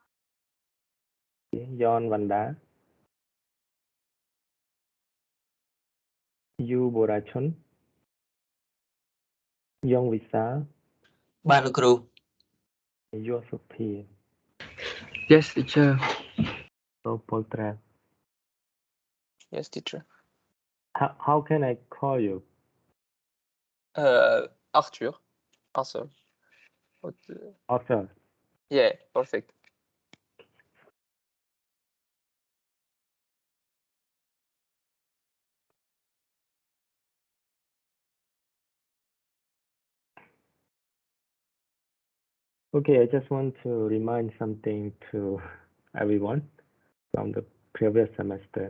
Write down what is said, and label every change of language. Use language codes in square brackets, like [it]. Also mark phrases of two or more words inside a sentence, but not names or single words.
[km] យ៉នវណ្ណដាយូបូរ៉ាឈុនយ៉ងវិសាល បាទលោកគ្រូ យុសុភា [en] Yes teacher [km] សូពលត្រា [en] Yes, teacher. how can I call you Arthur. Arthur. Arthur. Yeah, perfect. Okay, I just want to remind something to everyone from the previous semester.